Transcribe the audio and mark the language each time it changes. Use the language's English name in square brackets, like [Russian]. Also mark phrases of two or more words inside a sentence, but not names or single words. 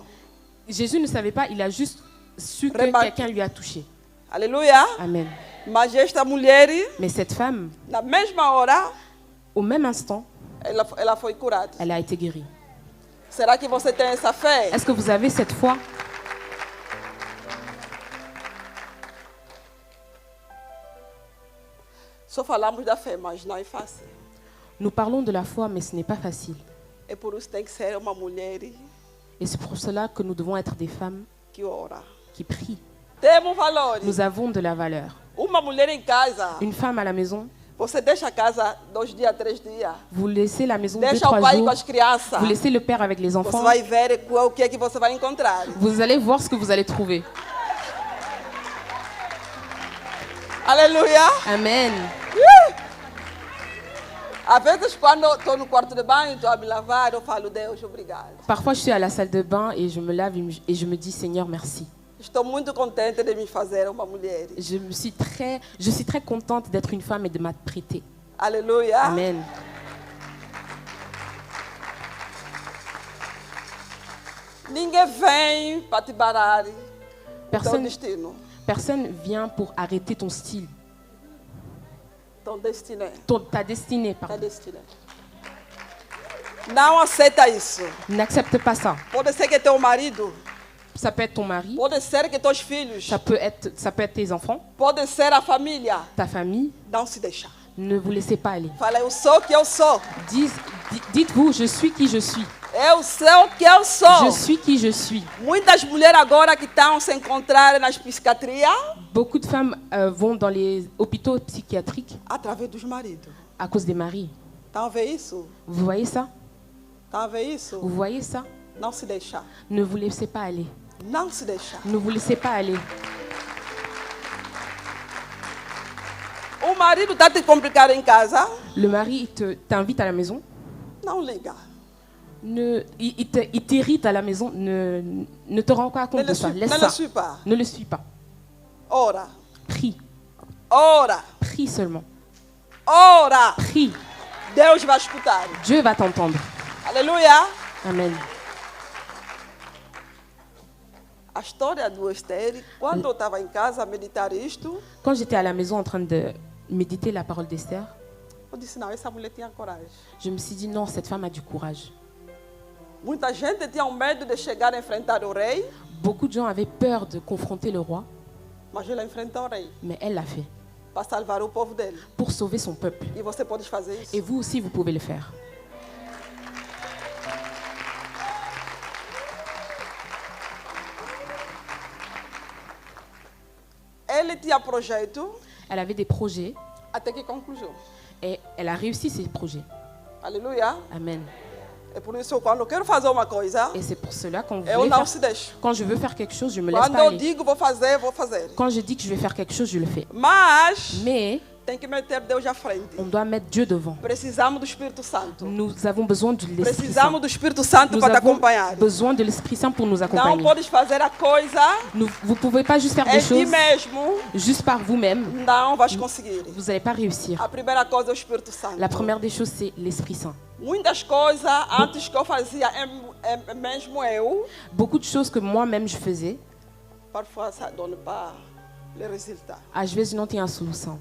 [French] Jésus ne savait pas, il a juste su que Remarque. quelqu'un lui a touché. [Portuguese] Aleluia. [French] Amen. [Portuguese] Mas esta mulher, [French] Mais cette femme, [Portuguese] na mesma hora, [French] au même instant, [Portuguese] ela foi curada. [French] elle a été guérie. [Portuguese] Será que você tem essa fé? [French] Est-ce que vous avez cette foi? [Portuguese] Só falamos da fé, mas não é fácil. [French] Nous parlons de la foi, mais ce n'est pas facile. [Portuguese] É por isso que tem que ser uma mulher [French] Et c'est pour cela que nous devons être des femmes [Portuguese] que ora. [French] qui prient. [Portuguese] Temos valores. [French] Nous avons de la valeur. [Portuguese] Uma mulher em casa, [French] Une femme à la maison, [Portuguese] você deixa a casa 2 dias, 3 dias. [French] vous laissez la maison [Portuguese] Deixa 2-3 o pai com [French] jours, [Portuguese] as crianças. [French] vous laissez le père avec les [Portuguese] Você [French] enfants, [Portuguese] vai ver o que é que você vai encontrar. [French] vous allez voir ce que vous allez trouver. [Portuguese] Aleluia. [French] Amen. [Portuguese] Às vezes, quando estou no quarto de banho, estou a me lavar, eu falo, Deus, obrigado. [French] Parfois, je suis à la salle de bain et je me lave et je me dis, Seigneur, merci. [Portuguese] Estou muito contente de me fazer uma mulher. [French] Je suis très contente d'être une femme et de m'apprêter. [Portuguese] Aleluia. [French] Amen. [Portuguese] Ninguém vem para te barrar teu destino. [French] Personne vient pour arrêter ton style, Ton destino. ta destinée. Ta Pardon. [Portuguese] destino. Não aceita isso. [French] N'accepte pas ça. [Portuguese] Pode ser que teu marido, [French] Ça peut être ton mari, [Portuguese] pode ser que teus filhos, [French] ça peut être tes enfants, [Portuguese] pode ser a família. [French] ta famille. [Portuguese] Não se deixar. [French] Ne vous laissez pas aller. [Portuguese] Fala, eu sou o que eu sou. [French] Dites-vous, je suis qui je suis. [Portuguese] Eu sou o que eu sou. [French] Je suis qui je suis. [Portuguese] Muitas mulheres agora que estão se encontrar nas psiquiatrias [French] Beaucoup de femmes vont dans les hôpitaux psychiatriques [Portuguese] através dos maridos. [French] à cause des maris. [Portuguese] Estão a ver isso? [French] Vous voyez ça? [Portuguese] Estão a ver isso? [French] Vous voyez ça? [Portuguese] Não se deixar. [French] Ne vous laissez pas aller. [Portuguese] Não se deixar. [French] Ne vous laissez pas aller. [Portuguese] O marido está te complicar em casa? [French] Le mari t'invite à la maison. [Portuguese] Não liga. [French] Il t'irrite à la maison. Ne te rends pas compte de ça. Laisse [Portuguese] Não [French] ça. le suis pas. Ne le suis pas. [Portuguese] Ora. [French] Prie. [Portuguese] Ora. [French] Prie seulement. [Portuguese] Ora. [French] Prie. [Portuguese] Deus vai escutar. [French] Dieu va t'entendre. [Portuguese] Aleluia. [French] Amen. [Portuguese] A história do Esther, quando eu estava em casa a meditar isto, [French] Quand j'étais à la maison en train de méditer la parole d'Esther, [Portuguese] eu disse, não, essa mulher tinha coragem. [French] je me suis dit non, cette femme a du courage. [Portuguese] Muita gente tinha medo de chegar a enfrentar o rei, [French] Beaucoup de gens avaient peur de confronter le roi, [Portuguese] mas ela enfrentou o rei [French] mais elle l'a fait [Portuguese] para salvar o povo dele. [French] pour sauver son peuple. [Portuguese] E você pode fazer isso. [French] Et vous aussi, vous pouvez le faire. [Portuguese] Ele tinha projeto [French] Elle avait des projets [Portuguese] até que conclusão. [French] et elle a réussi ses projets. [Portuguese] Aleluia. [French] Amen. [Portuguese] É por isso que quando eu quero fazer uma coisa, [French] Et c'est pour cela [Portuguese] eu [French] quand [Portuguese] não se deixo. [French] je veux faire quelque chose, je me laisse [Portuguese] Quando [French] pas [Portuguese] eu [French] aller. [Portuguese] digo vou fazer, vou fazer. [French] Quand je dis que je vais faire quelque chose, je le fais. [Portuguese] Mas [French] Mais [Portuguese] tem que meter Deus à frente. [French] on doit mettre Dieu devant. [Portuguese] Precisamos do Espírito Santo. [French] Nous avons besoin de l'Esprit [Portuguese] Precisamos [French] Saint. [Portuguese] do Espírito Santo [French] Nous [Portuguese] para te [French] avons [Portuguese] acompanhar. [French] besoin de l'Esprit Saint pour nous [Portuguese] Não [French] accompagner. [Portuguese] podes fazer a coisa [French] Vous ne pouvez pas juste faire [Portuguese] em [French] des [Portuguese] ti [French] choses [Portuguese] mesmo. [French] juste par vous-même. [Portuguese] Não vais conseguir. [French] Vous n'allez pas réussir. [Portuguese] A primeira coisa é o Espírito Santo. [French] La première des choses, c'est l'Esprit Saint. [Portuguese] Muitas coisas antes que eu fazia mesmo eu, [French] Beaucoup de choses que moi-même je faisais, parfois ça donne pas le résultat. [Portuguese] às vezes não tinha solução.